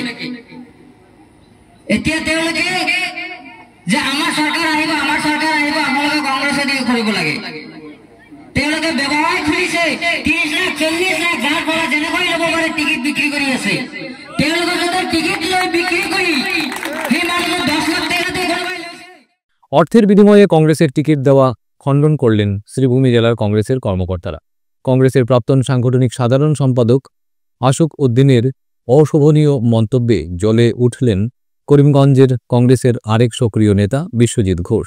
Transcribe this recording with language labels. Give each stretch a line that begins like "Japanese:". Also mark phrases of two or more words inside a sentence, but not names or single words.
Assamese: এতিয়া তেওঁলোকে যে আমাৰ চৰকাৰ আহিব, আমাৰ চৰকাৰ আহিব, আপোনালোকে কংগ্ৰেছে দিয়ে কৰিব লাগে। তেওঁলোকে ব্যৱসায় খুলিছে 30 লাখ 40 লাখ, যাৰ পৰা যেনেকৈ ল'ব পাৰে টিকিট বিক্ৰী কৰি আছে। তেওঁলোকে যদি টিকিট লৈ বিক্ৰী কৰি সেই মানুহক 10 লাখ টাকা দিয়ে
Bangla: অর্থের বিনিময়ে কংগ্রেসের টিকিট দেওয়া খণ্ডন করলেন শ্রীভূমি জেলার কংগ্রেসের কর্মকর্তারা। কংগ্রেসের প্রাক্তন সাংগঠনিক সাধারণ সম্পাদক আশুক উদ্দিনের অশোভনীয় মন্তব্যে জ্বলে উঠলেন করিমগঞ্জের কংগ্রেসের আরেক সক্রিয় নেতা বিশ্বজিৎ ঘোষ।